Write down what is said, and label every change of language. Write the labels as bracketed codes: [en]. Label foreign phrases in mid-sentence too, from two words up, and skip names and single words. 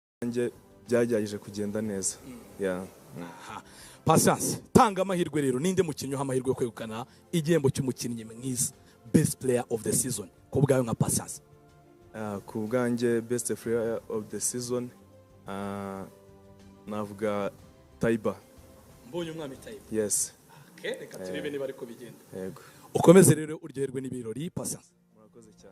[rw] bwanjye byagerageje kugenda neza. Yeah. Patience, tanga amahirwe rero ninde mukinnyi uha amahirwe yo kwegukana igihembo cy'umukinnyi mwiza [en] best player of the season [rw] ko bwayo nka Patience? Ku bwanjye [en] best player of the season [rw] navuga Taiba. Mbonye umwami Taiba. Yes. Okay, reka turebe niba ariko bigenda. Yego. Ukomeze rero uryoherwe n'ibirori Patience. Murakoze cyane.